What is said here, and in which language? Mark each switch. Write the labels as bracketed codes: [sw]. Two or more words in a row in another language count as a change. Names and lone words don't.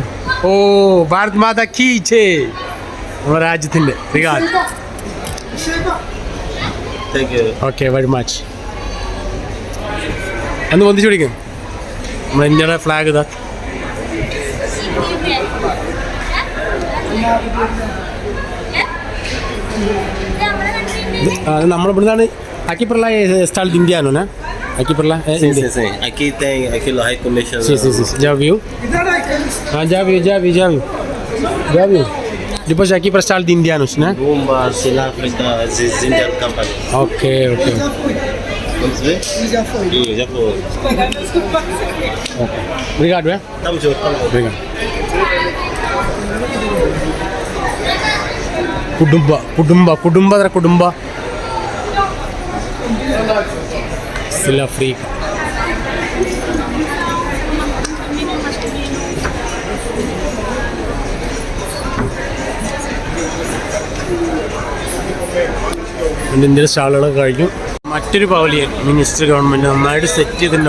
[hi] भारत माता की जय. നമ്മുടെ രാജ്യത്തിൻ്റെ [en] okay very much. [ml] അന്ന് പൊന്തിച്ചു പിടിക്കും നമ്മുടെ ഇന്ത്യയുടെ ഫ്ലാഗ്. ഇതാ നമ്മളിവിടുന്നാണ്. [pt] Aqui para lá é estado indiano, né? Aqui para lá é indiano. Sim. Aqui tem aquilo [en] High Commission. [pt] Sim. Já viu? Já viu. Depois aqui para estado de indianos, né? Bumba, South Africa, Indian Company. Okay. Vamos ver? Já foi. Okay. Obrigado, né? Estamos juntos. Obrigado. Kudumba. South Africa. [ml] ഇന്ത്യയുടെ സ്റ്റാളുകളൊക്കെ കഴിഞ്ഞു. മറ്റൊരു [en] pavilion minister government [ml] നന്നായിട്ട് സെറ്റ് ചെയ്തിട്ടുണ്ട്.